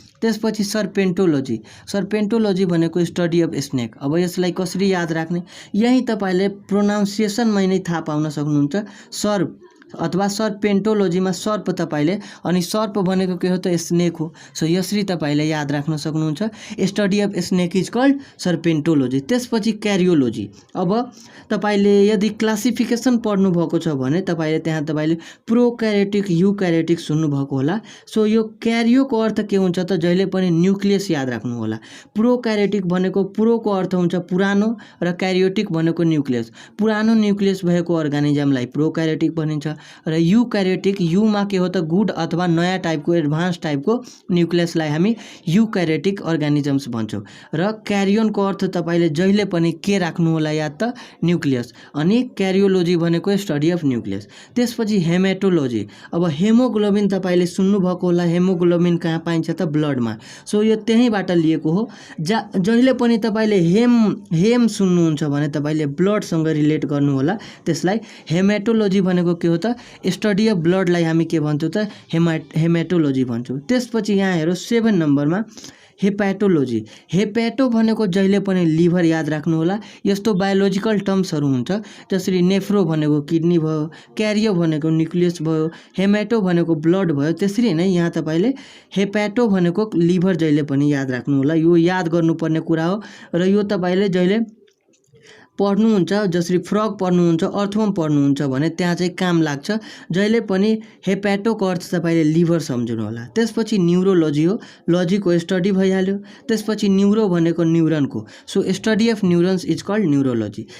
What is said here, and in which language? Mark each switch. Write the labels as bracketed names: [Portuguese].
[Nepali] त्यसपछि सर्पेन्टोलोजी भनेको [English] Study of snake. [Nepali] अब यसलाई कसरी याद राख्ने, यही तपाईले प्रोनाउन्सिएसनमै नै थाहा पाउन सक्नुहुन्छ। अथवा सर्पेन्टोलोजीमा सर्प तपाईले अनि सर्प भनेको के हो त स्नेक हो। सो यसरी तपाईले याद राख्न सक्नुहुन्छ। [English] Study of snake is called serpentology. [Nepali] त्यसपछि क्यारियोलोजी। अब तपाईले यदि क्लासिफिकेसन पढ्नु भएको छ भने तपाईले त्यहाँ तपाईले प्रोक्यारियोटिक युक्यारियोटिक सुन्नु भएको होला। सो यो क्यारियोको अर्थ के हुन्छ त जहिले पनि न्युक्लियस याद राख्नु होला। प्रोक्यारियोटिक भनेको प्रोको अर्थ हुन्छ पुरानो र क्यारियोटिक भनेको न्युक्लियस। पुरानो न्युक्लियस भएको अर्गानिजमलाई प्रोक्यारियोटिक भनिन्छ र युक्यारियोटिक युमा के हो त गुड अथवा नयाँ टाइपको एडभान्स टाइपको न्युक्लियसलाई हामी युक्यारियोटिक अर्गानिजम्स भन्छौँ। र क्यारियोनको अर्थ तपाईले जहिले पनि के राख्नु होला याद त न्युक्लियस। अनि क्यारियोलोजी भनेको [English] Study of nucleus. [Nepali] त्यसपछि हेमेटोलोजी। अब हेमोग्लोबिन तपाईले सुन्नु भएको होला। हेमोग्लोबिन कहाँ पाइन्छ त ब्लडमा। सो यो त्यहीँबाट लिएको हो। जहिले पनि तपाईले हेम सुन्नुहुन्छ भने तपाईले ब्लडसँग रिलेट गर्नु होला। त्यसलाई हेमेटोलोजी भनेको के हो त स्टडी अफ ब्लडलाई हामी के भन्छौँ त हेमेटोलोजी भन्छौँ। त्यसपछि यहाँ हेरौँ 7 नम्बरमा हेपाटोलोजी। हेपाटो भनेको जहिले पनि लिभर याद राख्नु होला। यस्तो बायोलोजिकल टर्म्सहरू हुन्छ जसरी नेफ्रो भनेको किडनी भयो, क्यारियो भनेको न्युक्लियस भयो, हेमाटो भनेको ब्लड भयो। त्यसरी नै यहाँ तपाईले हेपाटो भनेको लिभर जहिले पनि याद राख्नु होला। यो याद गर्नुपर्ने कुरा हो र यो तपाईले जहिले पढ्नुहुन्छ जसरी फ्रग पढ्नुहुन्छ अर्थवर्म पढ्नुहुन्छ भने त्यहाँ चाहिँ काम लाग्छ। जहिले पनि हेपाटोको अर्थ तपाईले लिभर सम्झनु होला। त्यसपछि न्युरोलोजी हो। लजीको स्टडी भइहाल्यो। त्यसपछि न्युरो भनेको न्युरनको। [English] So study of neurons is called neurology.